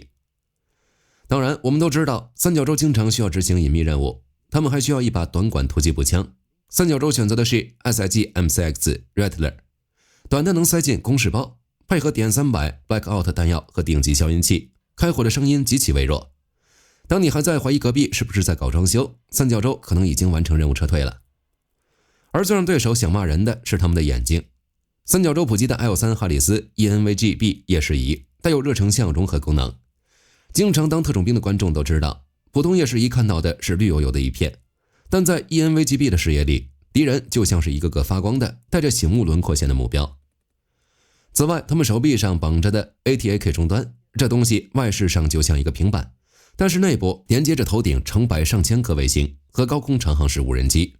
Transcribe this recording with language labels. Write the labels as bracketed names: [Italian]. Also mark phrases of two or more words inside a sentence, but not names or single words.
[Chinese] 當然，我們都知道三角洲經常需要執行隱秘任務，他們還需要一把短管突擊步槍。三角洲選擇的是 SIG MCX Rattler， 短的能塞進公事包，配合點300 Blackout 彈藥和頂級消音器，開火的聲音極其微弱。當你還在懷疑隔壁是不是在搞裝修，三角洲可能已經完成任務撤退了。而最讓對手想罵人的是他們的眼睛。三角洲普及的 L3 哈里斯 ENVG-B 夜視儀帶有热成像融合功能。經常當特種兵的觀眾都知道，普通夜視儀看到的是綠油油的一片，但在 ENVG-B 的視野裡，敵人就像是一個個發光的帶着醒目輪廓線的目標。此外，他們手臂上綁着的 ATAK 終端，這東西外飾上就像一個平板，但是內部連接着頭頂成百上千顆衛星和高空長航式無人機。